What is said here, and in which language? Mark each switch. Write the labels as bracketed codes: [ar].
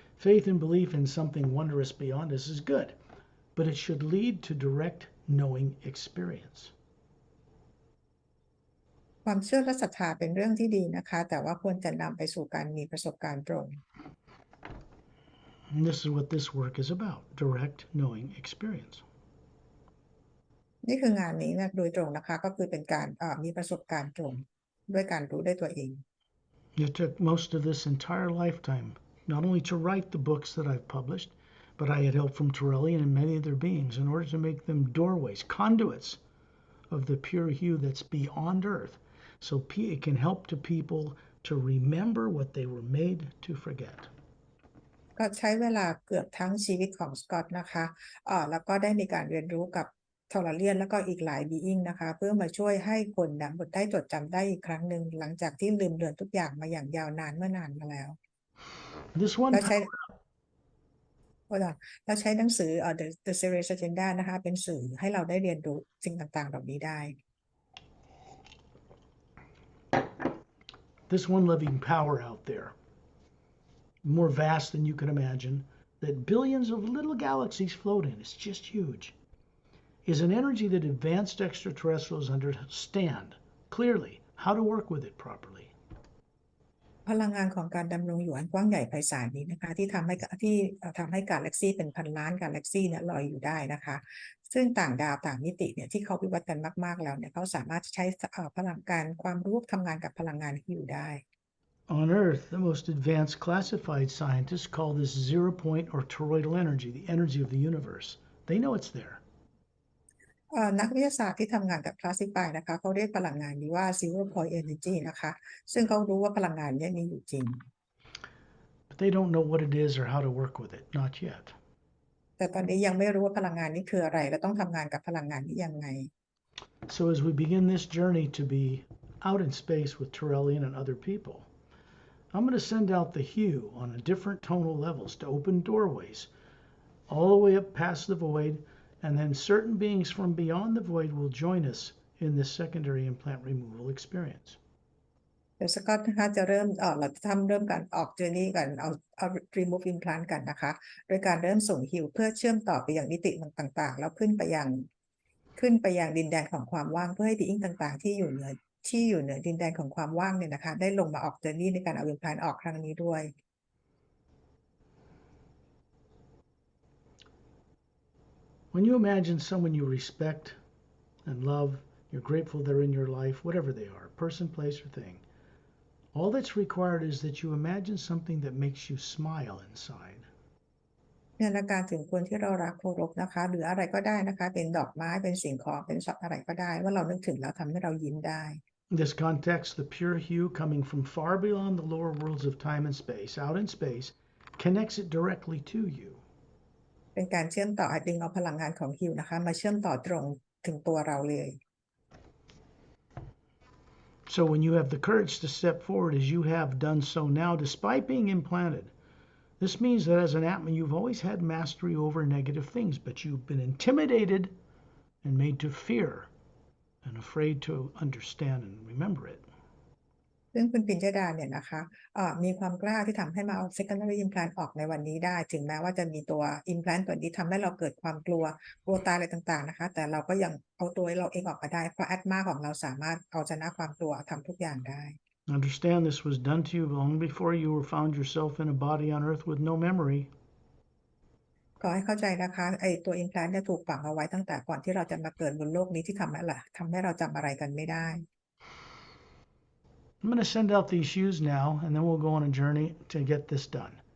[en] Faith and belief in something wondrous beyond us is good, but it should lead to direct knowing experience. [th] ความเชื่อและศรัทธาเป็นเรื่องที่ดีนะคะแต่ว่าควรจะนำไปสู่การมีประสบการณ์ตรง [en] And this is what this work is about, direct knowing experience. [th] นี่คืองานนี้นะโดยตรงนะคะก็คือเป็นการมีประสบการณ์ตรงด้วยการรู้ด้วยตัวเอง [en] It took most of this entire lifetime not only to write the books that I've published, but I had help from Turelian and many other beings in order to make them doorways, conduits of the pure hue that's beyond earth, so it can help to people to remember what they were made to forget. [th] ก็ใช้เวลาเกือบทั้งชีวิตของสกอตนะคะแล้วก็ได้มีการเรียนรู้กับทอร์เรียนแล้วก็อีกหลายบีอิงนะคะเพื่อมาช่วยให้คนได้จดจำได้อีกครั้งหนึ่งหลังจากที่ลืมเลือนทุกอย่างมาอย่างยาวนานเมื่อนานมาแล้ว [en] This one [th] แล้วใช้แล้วใช้หนังสือThe Serious Agenda นะคะเป็นสื่อให้เราได้เรียนรู้สิ่งต่างๆเหล่านี้ได้ [en] this one living power out there, more vast than you can imagine, that billions of little galaxies float in, it's just huge, is an energy that advanced extraterrestrials understand clearly how to work with it properly. [th] พลังงานของการดำรงอยู่อันกว้างใหญ่ไพศาลนี้นะคะที่ทำให้กาแล็กซีเป็นพันล้านกาแล็กซีเนี่ยลอยอยู่ได้นะคะซึ่งต่างดาวต่างมิติเนี่ยที่เขาวิวัฒน์กันมากๆแล้วเนี่ยเขาสามารถใช้พลังการความรู้ทำงานกับพลังงานที่อยู่ได้ [en] On Earth, the most advanced classified scientists call this zero point or toroidal energy, the energy of the universe. They know it's there. [th] นักวิทยาศาสตร์ที่ทำงานกับคลาสสิฟายนะคะเขาเรียกพลังงานนี้ว่า zero point energy นะคะซึ่งเขารู้ว่าพลังงานนี้มีอยู่จริง [en] But they don't know what it is or how to work with it, not yet. [th] แต่ตอนนี้ยังไม่รู้ว่าพลังงานนี้คืออะไรและต้องทำงานกับพลังงานนี้ยังไง [en] So as we begin this journey to be out in space with Turelian and other people, I'm going to send out the hue on a different tonal levels to open doorways all the way up past the void, and then certain beings from beyond the void will join us in this secondary implant removal experience. [th] เดี๋ยวสกอตนะคะจะเริ่มเราจะเริ่มการออกเจอร์นี่กันเอา [en] remove implant [th] กันนะคะโดยการเริ่มส่งฮิวเพื่อเชื่อมต่อไปยังมิติต่างๆแล้วขึ้นไปยังดินแดนของความว่างเพื่อให้บีอิงต่างๆที่อยู่เหนือดินแดนของความว่างเนี่ยนะคะได้ลงมาออกเจอร์นี่ในการเอา implant ออกครั้งนี้ด้วย [en] When you imagine someone you respect and love, you're grateful they're in your life, whatever they are, person, place, or thing, all that's required is that you imagine something that makes you smile inside. [th] เนี่ยละการถึงคนที่เรารักเคารพนะคะหรืออะไรก็ได้นะคะเป็นดอกไม้เป็นสิ่งของเป็นสัตว์อะไรก็ได้ว่าเรานึกถึงแล้วทำให้เรายิ้มได้ [en] In this context, the pure hue coming from far beyond the lower worlds of time and space, out in space, connects it directly to you. [th] เป็นการเชื่อมต่อดึงเอาพลังงานของฮิวนะคะมาเชื่อมต่อตรงถึงตัวเราเลย [en] So when you have the courage to step forward as you have done so now, despite being implanted, this means that as an Atma, you've always had mastery over negative things, but you've been intimidated and made to fear and afraid to understand and remember it. [th] ซึ่งคุณปิญญดาเนี่ยนะคะมีความกล้าที่ทำให้มาเอา secondary implant ออกในวันนี้ได้ถึงแม้ว่าจะมีตัว implant ตัวนี้ทำให้เราเกิดความกลัวตายอะไรต่างๆนะคะแต่เราก็ยังเอาตัวเราเองออกมาได้เพราะ Atma ของเราสามารถเอาชนะความกลัวทำทุกอย่างได้ [en] Understand this was done to you long before you found yourself in a body on earth with no memory. [th] ขอให้เข้าใจนะคะไอตัว implant เนี่ยถูกฝังเอาไว้ตั้งแต่ก่อนที่เราจะมาเกิดบนโลกนี้ที่ทำให้เราจำอะไรกันไม่ได้ [en] I'm going to send out these hues now, and then we'll go on a journey to get this done.